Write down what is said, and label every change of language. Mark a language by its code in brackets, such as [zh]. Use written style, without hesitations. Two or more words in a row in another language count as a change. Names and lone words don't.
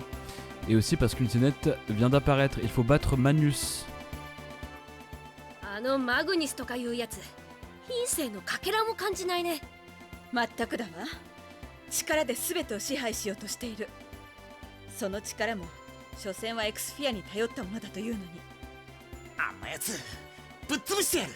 [fr] Et aussi parce qu'une scénette vient d'apparaître, il faut battre Magnus. [ja] あのマグニスとかいうやつ、品性のかけらも感じないね。まったくだわ。力で全てを支配しようとしている。その力も所詮はエクスフィアに頼ったものだというのに。あんなやつぶっ潰してやる。